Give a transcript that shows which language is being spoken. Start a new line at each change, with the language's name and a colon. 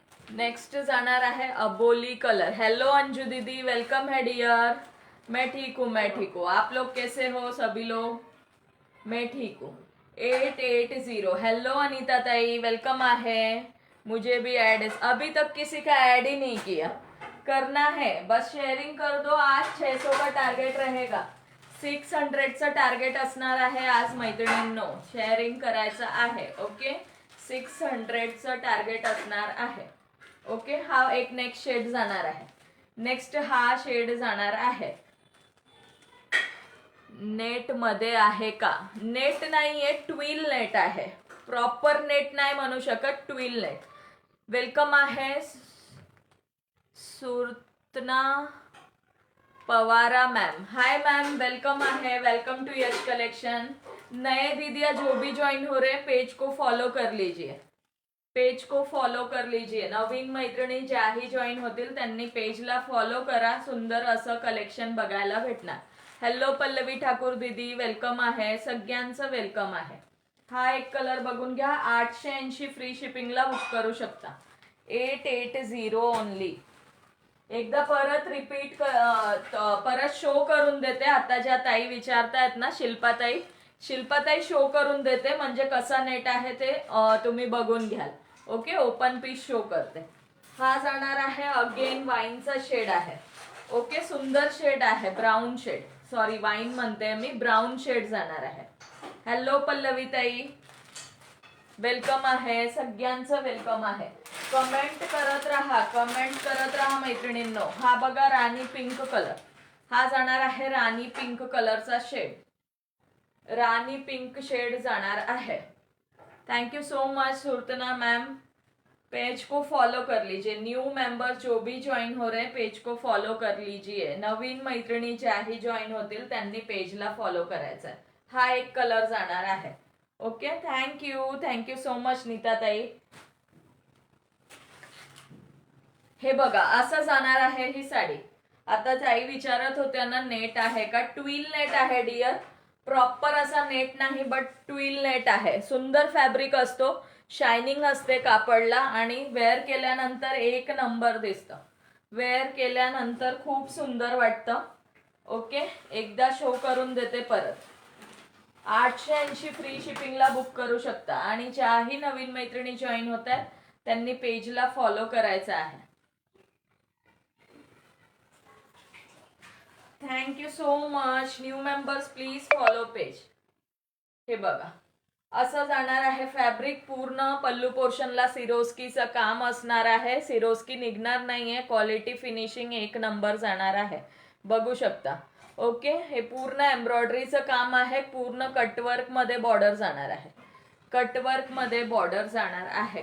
Hindi: Next जाणार है अबोली colour. Hello Anju दीदी, वेलकम है डियर. मैं ठीक हूँ, मैं ठीक हूँ. आप लोग कैसे हो सभी लोग? मैं ठीक हूँ. 880. हेलो अनीता ताई, वेलकम है. मुझे भी ऐड, अभी तक किसी का ऐड ही नहीं किया. करना है, बस शेअरिंग कर दो. आज 600 का टार्गेट रहेगा.
Marathi: 600चं टार्गेट असणार आहे आज मैत्रिणींनो. शेअरिंग करायचं आहे. ओके, 600चं टार्गेट असणार आहे. ओके, हा एक नेक्स्ट शेड जाणार आहे. नेक्स्ट हा शेड जाणार आहे. नेट मध्ये आहे का? नेट नाहीये, ट्विल नेट आहे. प्रॉपर नेट नाही म्हणू शकत, ट्विल नेट. वेलकम आहे सुरतना
Hindi: Pawara ma'am, hi ma'am, welcome है,
English: Welcome to Yash collection.
Hindi: नए दीदिया जो भी ज्वाइन हो रहे हैं पेज को फॉलो कर लीजिए, पेज को फॉलो कर लीजिए।
Marathi: नवीन मैत्रिणी ज्याही जॉईन होतील त्यांनी पेजला फॉलो करा, सुंदर असं कलेक्शन बघायला भेटणार। हॅलो पल्लवी ठाकूर दीदी, वेलकम आहे, सगळ्यांचं वेलकम आहे। हा एक कलर बघून घ्या, 880 फ्री शिपिंगला बुक करू शकता, 880 ओनली। एकदा परत रिपीट परत शो करून देते, आता ज्या ताई विचारतायत ना, शिल्पाताई, शिल्पाताई शो करून देते म्हणजे कसा नेट आहे ते तुम्ही बघून घ्याल। ओके, ओपन पीस शो करते। हा जाणार आहे अगेन वाईनचा शेड आहे। ओके, सुंदर शेड आहे, ब्राउन शेड, सॉरी वाईन म्हणते मी, ब्राउन शेड जाणार आहे। हॅलो पल्लवी ताई, वेलकम आहे, सगळ्यांचं वेलकम आहे। कमेंट करत राहा, कमेंट करत राहा मैत्रिणींनो। हा बघा राणी पिंक कलर, हा जाणार आहे राणी पिंक कलरचा शेड, रानी पिंक शेड जाणार आहे।
English: thank you so much
Hindi: सुरतना ma'am, page को फॉलो कर लीजिए। न्यू मेंबर जो भी ज्वाइन हो रहे पेज को फॉलो कर लीजिए।
Marathi: नवीन मैत्रिणी ज्याही जॉईन होतील त्यांनी पेजला फॉलो करायचं आहे। हा एक कलर जाणार आहे। Okay,
English: thank you so much
Marathi: नीताताई। हे बघा असं जाणार आहे ही साडी। आता ताई विचारत होत्या ना नेट आहे का, ट्विल नेट आहे डियर, प्रॉपर असा नेट नाही बट ट्विल नेट आहे। सुंदर फॅब्रिक असतो, शायनिंग असते कापडला आणि वेअर केल्यानंतर एक नंबर दिसतं, वेअर केल्यानंतर खूप सुंदर वाटतं। ओके, एकदा शो करून देते परत, 880 फ्री शिपिंगला बुक करू शकता आणि ज्याही नवीन मैत्रिणी जॉईन होत आहेत त्यांनी पेजला फॉलो करायचं आहे।
English: Thank you so much new members, please follow page.
Marathi: हे बघा असं जाणार आहे फॅब्रिक, पूर्ण पल्लू पोर्शनला सिरोस्कीचं काम असणार आहे, सिरोस्की निघणार नाहीये, क्वालिटी फिनिशिंग एक नंबर जाणार आहे, बघू शकता। ओके, हे पूर्ण एम्ब्रॉयडरीचं काम आहे, पूर्ण कटवर्क मध्ये बॉर्डर जाणार आहे, कटवर्क मध्ये बॉर्डर जाणार आहे।